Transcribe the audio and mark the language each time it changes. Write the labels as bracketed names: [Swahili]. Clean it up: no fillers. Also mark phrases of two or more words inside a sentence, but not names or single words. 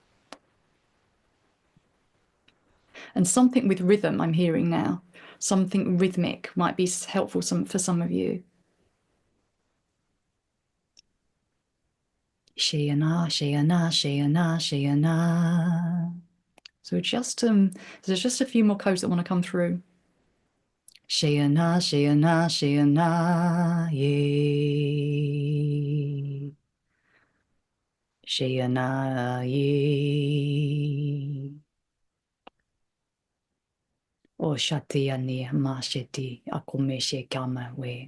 [English] And something with rhythm I'm hearing now, something rhythmic might be helpful for some of you. Shayana, Shayana, Shayana, Shayana. So just there's just a few more codes that want to come through. Shayana, Shayana, Shayana, ye. Shayana, ye. O Shatiyani, Masheti, Akume Shekama, we.